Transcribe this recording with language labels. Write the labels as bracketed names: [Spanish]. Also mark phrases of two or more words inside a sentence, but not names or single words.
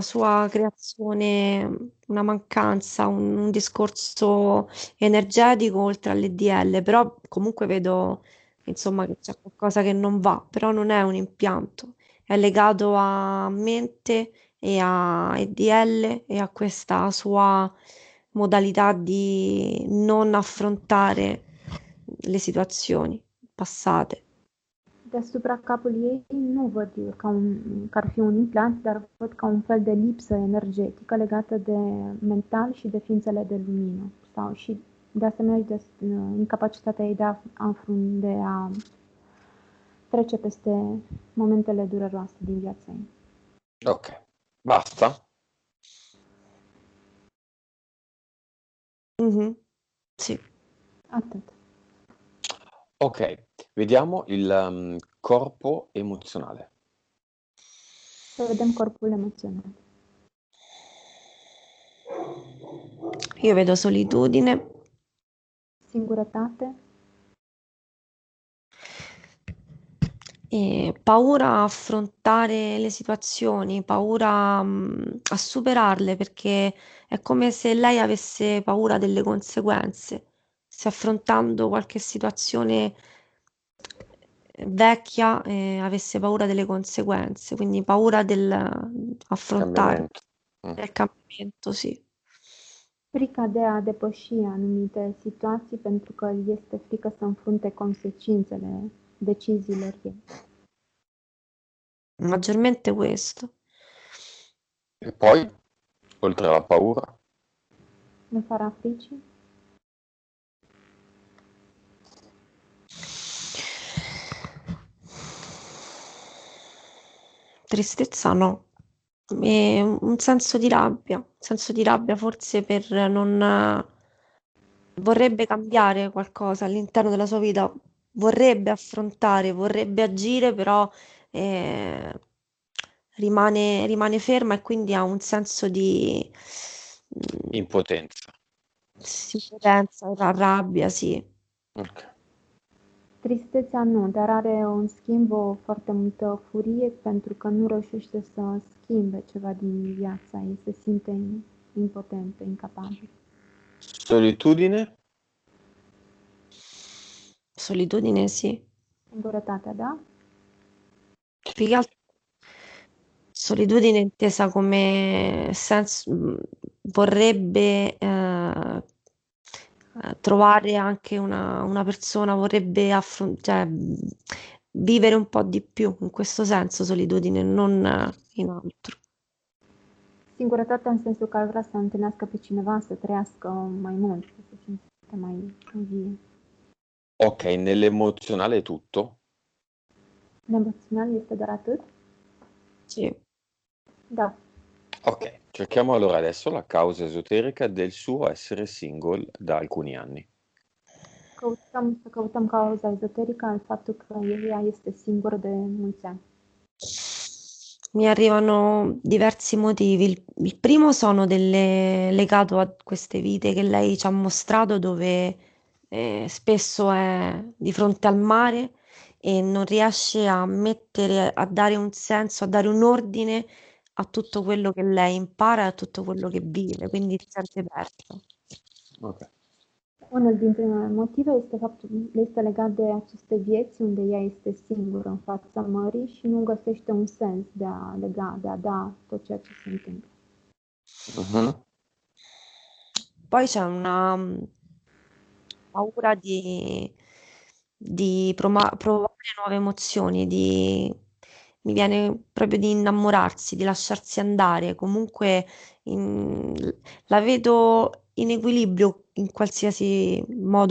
[Italian] sua creazione, una mancanza, un discorso energetico oltre all'EDL, però comunque vedo insomma che c'è qualcosa che non va, però non è un impianto, è legato a mente e a EDL e a questa sua modalità di non affrontare le situazioni passate. [Romanian] Deasupra capului ei nu văd că ar fi un implant, dar văd ca un fel de lipsă energetică legată de mental și de ființele de lumină. Sau și de asemenea de incapacitatea ei de a trece peste momentele dureroase din viața ei. [Italian] Ok, basta? Sì. [Romanian] Atât. [Italian] Ok, vediamo il corpo emozionale. [Romanian] Să vedem corpul emoțional. [Italian] Io vedo solitudine, [Romanian] Singurătate, [Italian] e paura a affrontare le situazioni, paura a superarle perché è come se lei avesse paura delle conseguenze, se affrontando qualche situazione vecchia avesse paura delle conseguenze, quindi paura del affrontare Cambiamento. del cambiamento, sì. [Romanian] frica de a depăși anumite situații pentru că este frică să înfrunte consecințele deciziilor ei. [Italian] Maggiormente questo. E poi, oltre alla paura, [Romanian] În afara fricii, [Italian] Tristezza no. E un senso di rabbia forse per non vorrebbe cambiare qualcosa all'interno della sua vita, vorrebbe affrontare, vorrebbe agire, però rimane ferma e quindi ha un senso di impotenza. impotenza, rabbia, sì. Ok. [Romanian] tristețea nu, dar are în schimb o foarte multă furie pentru că nu reușește să schimbe ceva din viața ei, se simte impotentă, incapabil. [Italian] Solitudine? Solitudine, sì. [Romanian] Singurătatea, da? [Italian] Più che altro solitudine intesa come senso, vorrebbe trovare anche una persona, vorrebbe vivere un po' di più, in questo senso solitudine, non in altro. [Romanian] Singurătatea în sensul că ar vrea să întâlnească pe cineva, să trăiască mai mult, să se simte mai vie. [Italian] Ok, nell'emozionale è tutto? [Romanian] Emoțional este doar atât? [Italian] Sì. [Romanian] Da. [Italian] Ok, cerchiamo allora adesso la causa esoterica del suo essere single da alcuni anni. [Romanian] Căutăm cauza ezoterică al faptului că ea este singură de mulți ani. [Italian] Mi arrivano diversi motivi. Il primo sono legato a queste vite che lei ci ha mostrato, dove spesso è di fronte al mare e non riesce a mettere, a dare un senso, a dare un ordine a tutto quello che lei impara e a tutto quello che vive, quindi si sente persa. Ok. [Romanian] Unul dintre motive este legat de aceste vieți unde ea este singură în fața mării și nu găsește un sens de a lega, de a da tot ceea ce se întâmplă. Mhm. [Italian] Poi c'è una paura di provare nuove emozioni, mi viene proprio di innamorarsi, di lasciarsi andare. Comunque in- la vedo in equilibrio in qualsiasi modo.